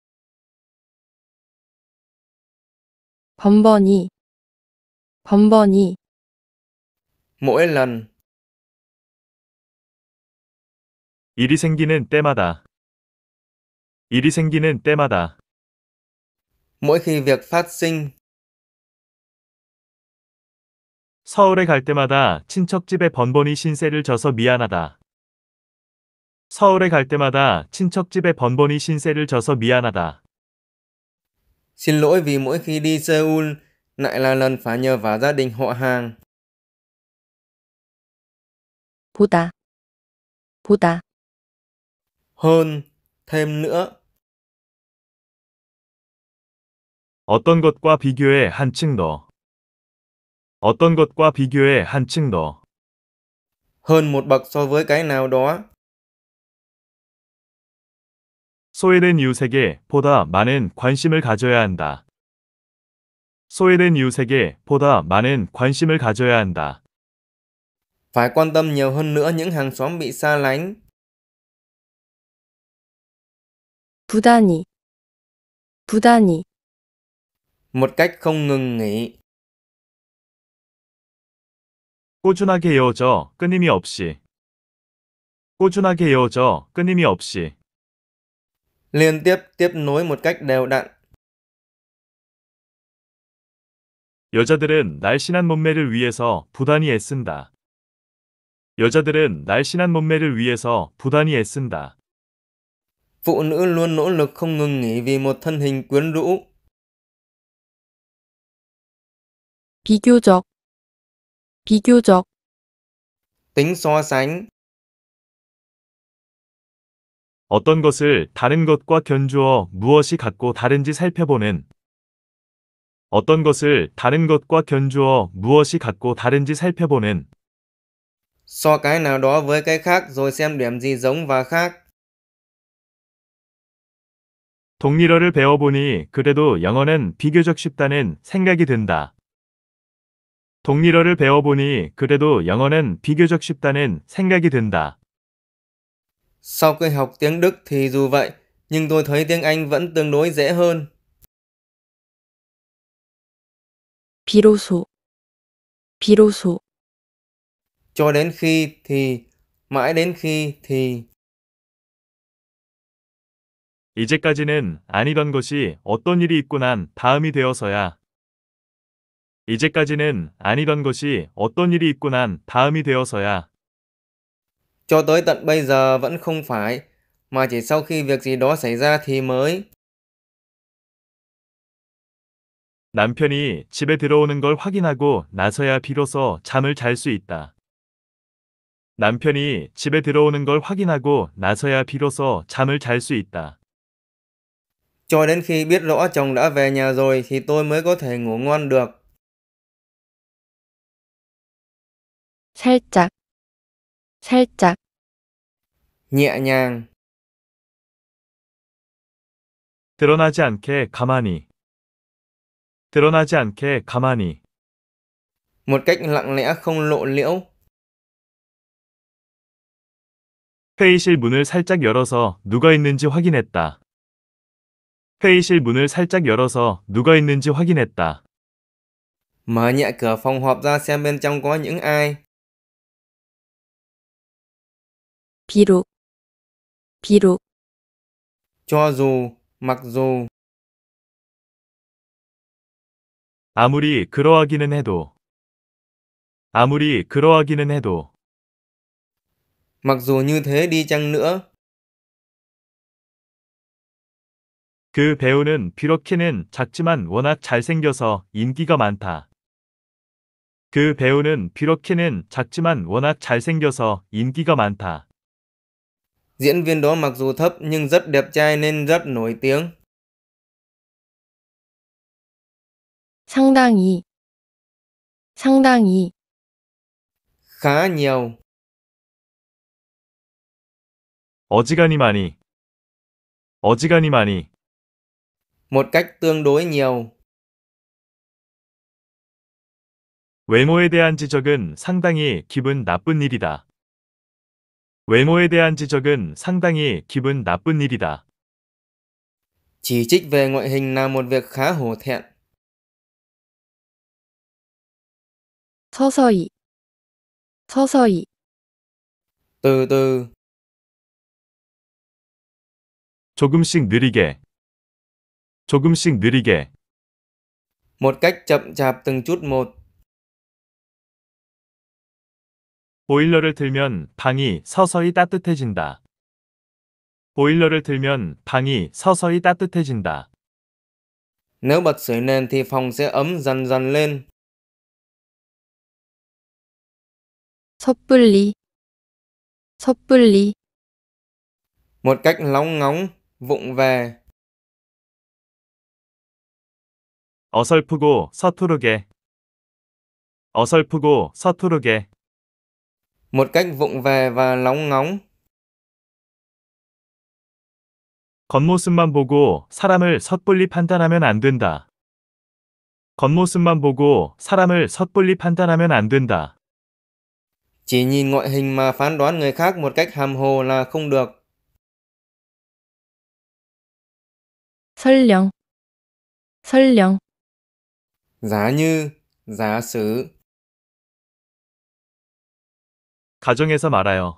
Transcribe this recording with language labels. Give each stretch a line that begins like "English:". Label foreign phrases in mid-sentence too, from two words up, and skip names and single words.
Korean: 번번이, 번번이,
Vietnamese: Mỗi lần,
Korean: 일이 생기는 때마다. 일이 생기는 때마다.
Vietnamese: mỗi khi việc phát sinh,
Korean: 서울에 갈 때마다 친척 집에 번번이 신세를 져서 미안하다. 서울에 갈 때마다 친척 집에 번번이 신세를 져서 미안하다.
Vietnamese: xin lỗi vì mỗi khi đi Seoul lại là lần phải nhờ vả gia đình họ hàng.
Korean: 보다, 보다,
Vietnamese: Hơn, thêm nữa.
Korean: 어떤 것과 비교해 한층 더. 어떤 것과 비교해 한층 더.
Vietnamese: Hơn một bậc so với cái nào đó.
Korean: 소외된 이웃에게 보다 많은 관심을 가져야 한다. 소외된 이웃에게 보다 많은 관심을 가져야 한다.
Vietnamese: Phải quan tâm nhiều hơn nữa những hàng xóm bị xa lánh.
Korean: 부단히, 부단히,
Vietnamese: Một cách không ngừng nghỉ.
Korean: 꾸준하게 이어져 끊임이 없이. 꾸준하게 이어져 끊임이 없이.
Vietnamese: Liên tiếp, tiếp nối một cách đều đặn.
Korean: 여자들은 날씬한 몸매를 위해서 부단히 애쓴다. 여자들은 날씬한 몸매를 위해서 부단히 애쓴다.
Vietnamese: Phụ nữ luôn nỗ lực không ngừng nghỉ vì một thân hình quyến rũ.
Korean: 비교적, 비교적,
Vietnamese: Tính so sánh.
Korean: 어떤 것을 다른 것과 견주어 무엇이 같고 다른지 살펴보는. 어떤 것을 다른 것과 견주어 무엇이 같고 다른지 살펴보는.
Vietnamese: So cái nào đó với cái khác rồi xem điểm gì giống và khác.
Korean: 동일어를 배워보니 그래도 영어는 비교적 쉽다는 생각이 든다. 동일어를 배워보니 그래도 영어는 비교적 쉽다는 생각이 든다.
Vietnamese: Sau khi học tiếng Đức thì dù vậy, nhưng tôi thấy tiếng Anh vẫn tương đối dễ hơn.
Korean: 비로소, 비로소,
Vietnamese: Cho đến khi thì, mãi đến khi thì.
Korean: 이제까지는 아니던 것이 어떤 일이 있고 난 다음이 되어서야. 이제까지는 아니던 것이 어떤 일이 있고 난 다음이 되어서야.
Vietnamese: Cho tới tận bây giờ vẫn không phải, mà chỉ sau khi việc gì đó xảy ra thì mới.
Korean: 남편이 집에 들어오는 걸 확인하고 나서야 비로소 잠을 잘 수 있다. 남편이 집에 들어오는 걸 확인하고 나서야 비로소 잠을 잘 수 있다.
Vietnamese: Cho đến khi biết rõ chồng đã về nhà rồi thì tôi mới có thể ngủ ngon được.
Korean: 살짝, 살짝,
Vietnamese: Nhẹ nhàng,
Korean: 드러나지 않게 가만히. 드러나지 않게 가만히.
Vietnamese: một cách lặng lẽ không lộ liễu.
Korean: 회의실 문을 살짝 열어서 누가 있는지 확인했다. 회의실 문을 살짝 열어서 누가 있는지 확인했다.
Vietnamese: Mở nhẹ cửa phòng họp ra xem bên trong có những ai.
Korean: 비록, 비록,
Vietnamese: Cho dù, mặc dù.
Korean: 아무리 그러하기는 해도. 아무리 그러하기는 해도.
Vietnamese: Mặc dù như thế đi chăng nữa.
Korean: 그 배우는 비록 키는 작지만 워낙 잘생겨서 인기가 많다. 그 배우는 비록 키는 작지만 워낙 잘생겨서 인기가 많다.
Vietnamese: Diễn viên đó mặc dù thấp nhưng rất đẹp trai nên rất nổi tiếng.
Korean: 상당히, 상당히,
Vietnamese: Khá nhiều.
Korean: 어지간히 많이. 어지간히 많이.
Vietnamese: một cách tương đối nhiều.
Korean: 외모에 대한 지적은 상당히 기분 나쁜 일이다. 외모에 대한 지적은 상당히 기분 나쁜 일이다.
Vietnamese: Chỉ trích về ngoại hình là một việc khá hổ thẹn.
Korean: 서서히, 서서히,
Vietnamese: Từ từ,
Korean: 조금씩 느리게. 조금씩 느리게.
Vietnamese: một cách chậm chạp từng chút một.
Korean: 보일러를 틀면 방이 서서히 따뜻해진다. 보일러를 틀면 방이 서서히 따뜻해진다.
Vietnamese: Nếu bật sưởi nền thì phòng sẽ ấm dần dần lên.
Korean: 섣불리, 섣불리,
Vietnamese: Một cách lóng ngóng, vụng về.
Korean: 어설프고 서투르게. 어설프고 서투르게.
Vietnamese: Một cách vụng về và lóng ngóng.
Korean: 겉모습만 보고 사람을 섣불리 판단하면 안 된다. 겉모습만 보고 사람을 섣불리 판단하면 안 된다.
Vietnamese: Chỉ nhìn ngoại hình mà phán đoán người khác một cách hàm hồ là không được.
Korean: 설령, 설령,
Vietnamese: Giả như, giả sử.
Korean: 가정에서 말아요.